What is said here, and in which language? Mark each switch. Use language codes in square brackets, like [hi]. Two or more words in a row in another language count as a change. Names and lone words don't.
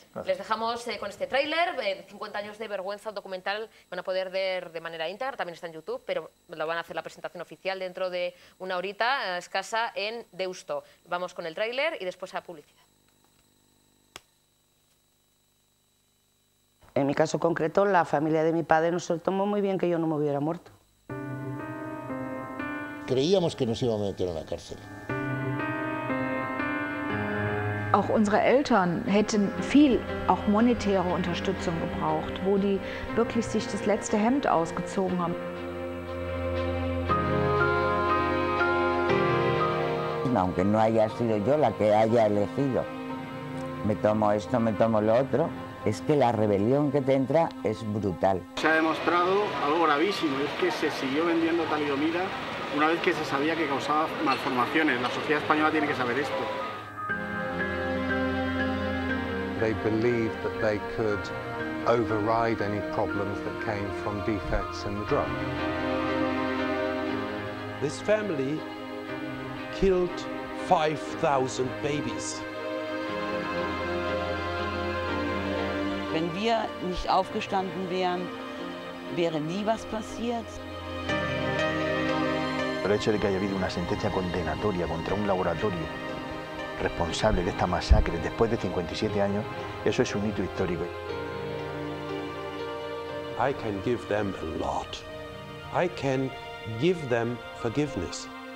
[es] Les dejamos con este tráiler, 50 años de vergüenza, documental, van a poder ver de manera íntegra, también está en YouTube, pero lo van a hacer la presentación oficial dentro de una horita escasa en Deusto. Vamos con el tráiler y después a publicidad. En mi caso concreto, la familia de mi padre no se lo tomó muy bien que yo no me hubiera muerto. Creíamos que nos iban a meter en la cárcel. [de] Auch unsere Eltern hätten viel auch monetäre Unterstützung gebraucht, wo die wirklich sich das letzte Hemd ausgezogen haben. [es] Aunque no haya sido yo la que haya elegido, me tomo esto, me tomo lo otro, es que la rebelión que te entra es brutal. Se ha demostrado algo gravísimo, es que se siguió vendiendo talidomida una vez que se sabía que causaba malformaciones. La sociedad española tiene que saber esto. [en] They believed that they could override any problems that came from defects in the drug. This family killed 5,000 babies. [de] Wenn wir nicht aufgestanden wären, wäre nie was passiert. [es] El hecho de que haya habido una sentencia condenatoria contra un laboratorio responsable de esta masacre después de 57 años, eso es un hito histórico. [en] I can give them a lot. I can give them forgiveness.